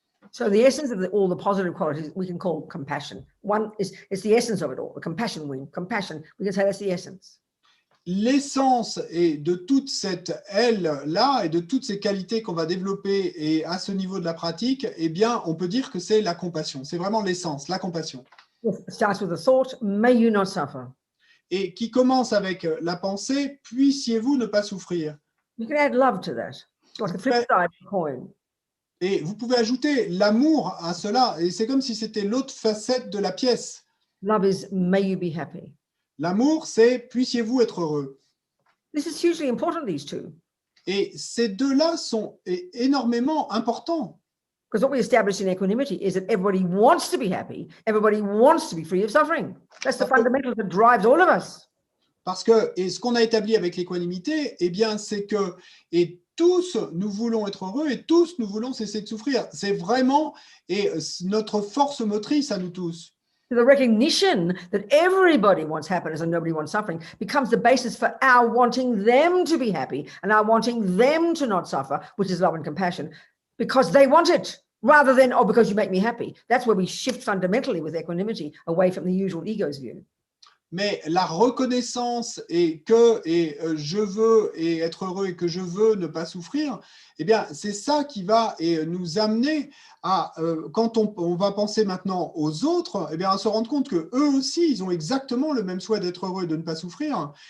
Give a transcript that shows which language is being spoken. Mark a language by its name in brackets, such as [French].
[English] So the essence of all the positive qualities we can call compassion. One is it's the essence of it all, the compassion wing, compassion. We can say that's the essence. [French] L'essence de toute cette aile-là et de toutes ces qualités qu'on va développer et à ce niveau de la pratique, eh bien, on peut dire que c'est la compassion. C'est vraiment l'essence, la compassion. [English] It starts with a thought, may you not suffer. [French] Et qui commence avec la pensée, puissiez-vous ne pas souffrir. [English] You can add love to that. It's like the flip side of the coin. [French] Et vous pouvez ajouter l'amour à cela, et c'est comme si c'était l'autre facette de la pièce. [English] Love is, may you be happy. [French] L'amour, c'est puissiez-vous être heureux. [English] This is hugely important, these two. [French] Et ces deux-là sont énormément importants. [English] Because what we established in equanimity is that everybody wants to be happy. Everybody wants to be free of suffering. That's the fundamental that drives all of us. [French] Parce que, et ce qu'on a établi avec l'équanimité, eh bien, c'est que, et tous, nous voulons être heureux et tous, nous voulons cesser de souffrir. C'est vraiment notre force motrice à nous tous. [English] The recognition that everybody wants happiness and nobody wants suffering becomes the basis for our wanting them to be happy and our wanting them to not suffer, which is love and compassion, because they want it, rather than, oh, because you make me happy. That's where we shift fundamentally with equanimity away from the usual ego's view. [French] Mais la reconnaissance et que je veux être heureux et que je veux ne pas souffrir, eh bien, c'est ça qui va nous amener à, quand on va penser maintenant aux autres, eh bien, à se rendre compte qu'eux aussi, ils ont exactement le même souhait d'être heureux et de ne pas souffrir.